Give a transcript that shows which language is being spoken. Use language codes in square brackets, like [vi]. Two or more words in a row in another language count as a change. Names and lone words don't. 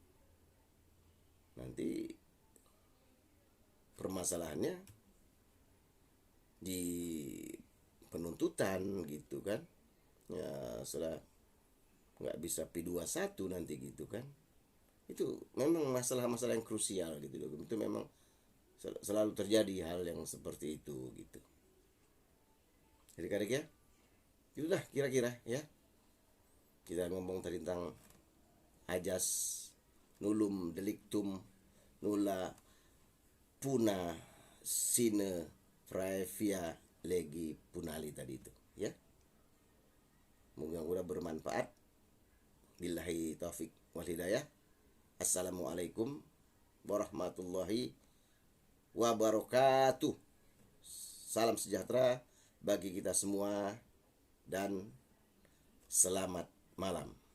[id] Nanti permasalahannya di penuntutan gitu kan, ya setelah nggak bisa P21 nanti gitu kan. Itu memang masalah-masalah yang krusial gitu loh. Itu memang selalu terjadi hal yang seperti itu gitu. Adik-adik ya, itulah kira-kira ya. Kita ngomong tentang ajas [la] nulum delictum nulla puna sine praevia legi punali [id] tadi itu ya. Mudah-mudahan bermanfaat. [ar] بالله التوفيق والهداية. السلام عليكم ورحمة الله وبركاته. [id] Salam sejahtera bagi kita semua dan selamat malam.